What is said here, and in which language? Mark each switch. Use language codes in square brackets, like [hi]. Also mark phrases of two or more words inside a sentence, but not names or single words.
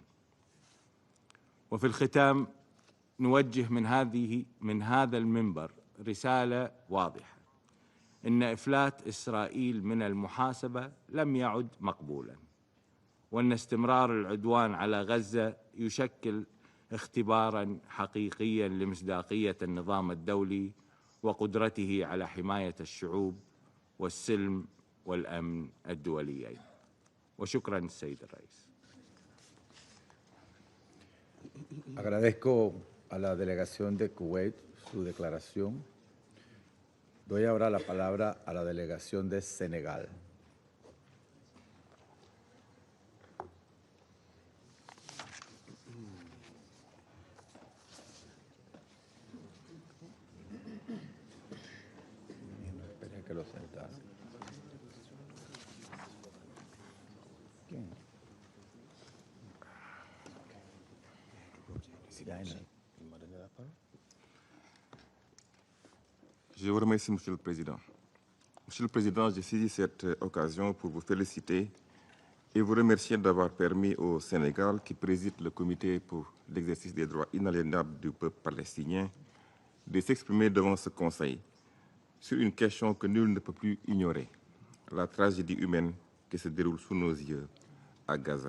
[ar] وفي الختام نوجه من هذا المنبر رسالة واضحة: إن إفلات إسرائيل من المحاسبة لم يعد مقبولاً، وأن استمرار العدوان على غزة يشكل اختباراً حقيقياً لمصداقية النظام الدولي وقدرته على حماية الشعوب والسلم والأمن الدوليين. وشكراً السيد الرئيس. [es] Agradezco a la delegación de Kuwait su declaración. Doy ahora la palabra a la delegación de Senegal. Espera que lo sentase. [fr] Je vous remercie, Monsieur le Président. Monsieur le Président, j'ai saisi cette occasion pour vous féliciter et vous remercier d'avoir permis au Sénégal, qui préside le comité pour l'exercice des droits inaliénables du peuple palestinien, de s'exprimer devant ce Conseil sur une question que nul ne peut plus ignorer, la tragédie humaine qui se déroule sous nos yeux à Gaza.